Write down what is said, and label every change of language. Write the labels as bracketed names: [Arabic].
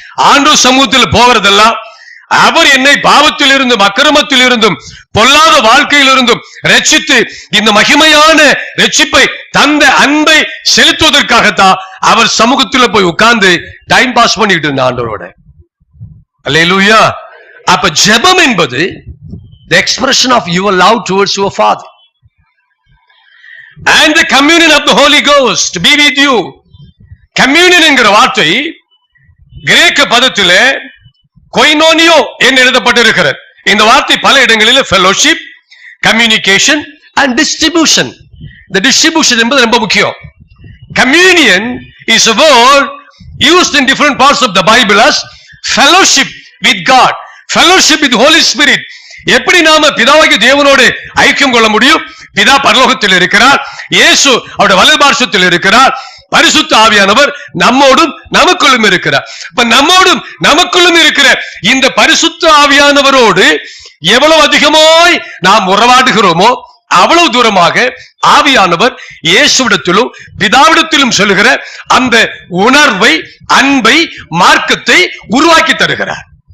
[Tamil] ஆண்டோ சமூகத்தில் போகிறதெல்லாம் அவர் என்னை பாவத்தில் இருந்தும் அக்கிரமத்தில் இருந்தும் பொல்லாத வாழ்க்கையில் இருந்தும் ரட்சித்து இந்த மகிமையான ரட்சிப்பை தந்த அன்பை செலுத்துவதற்காகத்தான் அவர் சமூகத்தில் போய் உட்கார்ந்து டைம் பாஸ் பண்ணிட்டு இருந்த ஆண்டவரோட. அல்லேலூயா. அப்ப ஜெபம் என்பது [English] the expression of your love towards your Father and the communion of the Holy Ghost be with you. [Tamil] Communion என்கிற வார்த்தை கிரேக்க பதத்திலே கொய்னோனியோ என்று எழுதப்பட்டிருக்கிறது. இந்த வார்த்தை பல இடங்களில் [English] Fellowship, communication and distribution. [Tamil] இந்த டிஸ்ட்ரிபியூஷன் என்பது ரொம்ப முக்கியம். [English] Communion is a word used in different parts of the Bible as fellowship with God, fellowship with Holy Spirit. [Tamil] எப்படி நாம பிதாவாகிய தேவனோடு ஐக்கியம் கொள்ள முடியும்? பிதா பரலோகத்தில் இருக்கிறார், இயேசு அவருடைய வலது பார்சத்தில் இருக்கிறார், பரிசுத்த ஆவியானவர் நம்மோடும் நமக்குள்ளும் இருக்கிறார். இப்ப நம்மோடும் நமக்குள்ளும் இருக்கிற இந்த பரிசுத்த ஆவியானவரோடு எவ்வளவு அதிகமாய் நாம் உறவாடுகிறோமோ அவ்வளவு தூரமாக ஆவியானவர் இயேசுவிடத்திலும் பிதாவிடத்திலும் சொல்லுகிற அந்த உணர்வை, அன்பை, மார்க்கத்தை உருவாக்கி தருகிறார்.